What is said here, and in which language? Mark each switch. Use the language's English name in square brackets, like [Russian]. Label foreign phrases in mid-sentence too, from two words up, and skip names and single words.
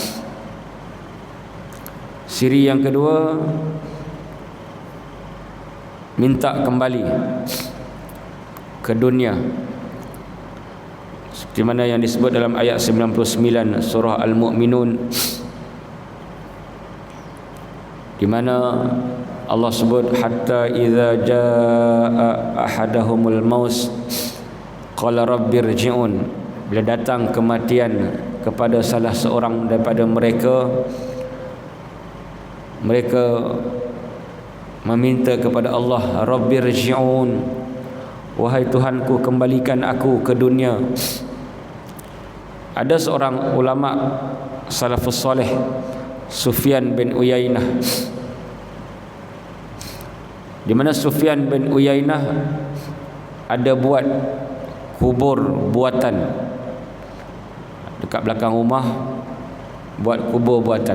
[Malay] Ciri yang kedua, minta kembali ke dunia, seperti mana yang disebut dalam ayat 99 surah Al-Mu'minun, di mana Allah sebut [Arabic] hatta idza jaa ahadahumul maut qala rabbirji'un, [Malay] bila datang kematian kepada salah seorang daripada mereka meminta kepada Allah, rabbirji'un, wahai Tuhanku, kembalikan aku ke dunia. Ada seorang ulama [Arabic] salafus soleh, [Malay] Sufyan bin Uyainah, di mana Sufyan bin Uyainah ada buat kubur buatan dekat belakang rumah, buat kubur buatan.